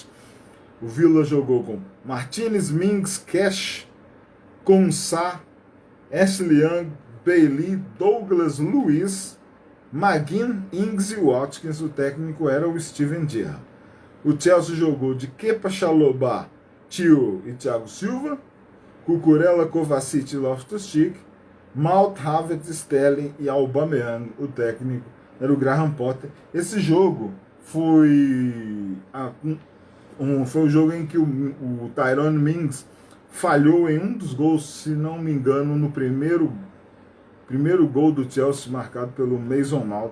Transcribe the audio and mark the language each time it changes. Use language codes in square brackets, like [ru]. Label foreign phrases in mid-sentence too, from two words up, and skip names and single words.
[pt] O Villa jogou com Martinez, Mings, Cash, Konsa, Ashley Young, Bailey, Douglas Luiz, McGinn, Ings e Watkins. O técnico era o Steven Gerrard. O Chelsea jogou de Kepa, Chalobah, Tio e Thiago Silva, Cucurella, Kovacic e Loftus-Cheek, Mount, Havertz, Sterling e Aubameyang. O técnico era o Graham Potter. Esse jogo foi o jogo em que o Tyrone Mings falhou em um dos gols, se não me engano, no primeiro gol do Chelsea, marcado pelo Mason Mount.